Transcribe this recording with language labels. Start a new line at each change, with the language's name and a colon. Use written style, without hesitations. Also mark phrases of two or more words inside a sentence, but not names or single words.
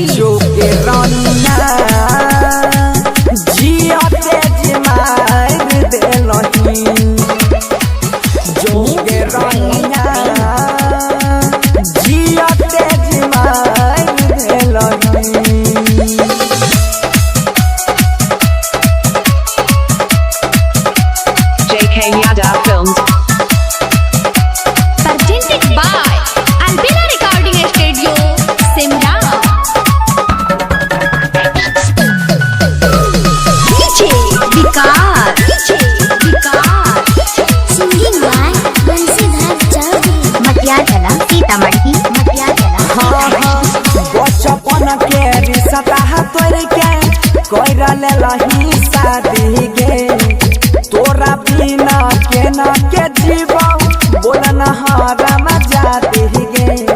Maithili: जोगे रानिया जिया तेज मार देलही जोगे रानिया जिया तेज मार देलही। JK Yada Films.
English: presented by Albina Recording Studio Simla DJ Vikas singing by Bansidhar Chaudhary मटियाला सीतामढ़ी
Maithili: बचपन के रिश्ता तोड़ के कर लेलही शादी गे तोरा बिना केना के जीवौ बोल नहारा में जाती गे